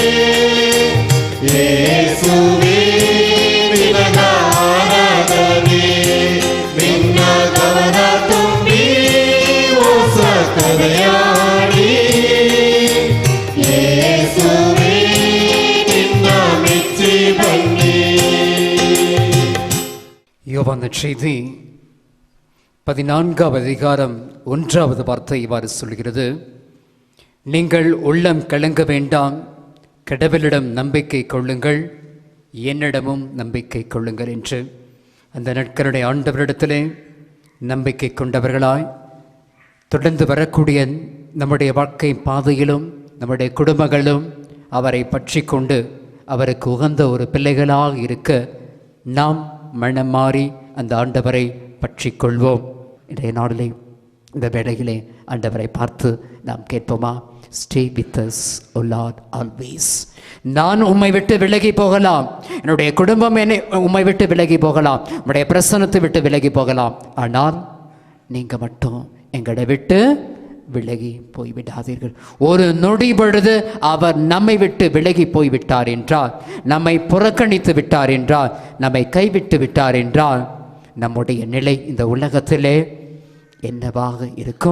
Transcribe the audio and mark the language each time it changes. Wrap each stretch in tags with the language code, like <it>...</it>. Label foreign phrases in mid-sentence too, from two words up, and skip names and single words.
<kn>ಯೇಸುವೇ ನಿನಗ ಆರಾಧನೆ ನಿನ್ನ ಗಮನ ತುಂಬಿ ಹೊಸ ಕರೆಯಾಡಿ ಯೇಸುವೇ ನಿನ್ನ ಮೆಚ್ಚಿ ಬನ್ನಿ</kn> <ta>யோவான் செய்தி 14வது அதிகாரம் 1வது வார்த்தை இவ்வாறு சொல்கிறது, நீங்கள் உள்ளம் கலங்க வேண்டாம், கடவுளிடம் நம்பிக்கை கொள்ளுங்கள், என்னிடமும் நம்பிக்கை கொள்ளுங்கள் என்று. அந்த நாட்களுடைய ஆண்டவரிடத்திலே நம்பிக்கை கொண்டவர்களாய் தொடர்ந்து வரக்கூடிய நம்முடைய வாழ்க்கை பாதையிலும் நம்முடைய குடும்பங்களும் அவரை பற்றி கொண்டு அவருக்கு உகந்த ஒரு பிள்ளைகளாக இருக்க நாம் மனம் மாறி அந்த ஆண்டவரை பற்றி கொள்வோம். இன்றைய நாளிலே இந்த வேளையிலே ஆண்டவரை பார்த்து நாம் கேட்போமா?</ta> <en>Stay with us O Lord always.</en> <ta>நான் உம்மை விட்டு விலகி போகலாம், என்னுடைய குடும்பம் என்னை உம்மை விட்டு விலகி போகலாம், உம்முடைய பிரசன்னத்தை விட்டு விலகி போகலாம், ஆனால் நீங்கள் மட்டும் எங்களை விட்டு விலகி போய்விடாதீர்கள். ஒரு நொடி பொழுது அவர் நம்மை விட்டு விலகி போய்விட்டார் என்றால், நம்மை புறக்கணித்து விட்டார் என்றால், நம்மை கைவிட்டு விட்டார் என்றால், நம்முடைய நிலை இந்த உலகத்திலே என்னவாக இருக்கும்?</ta>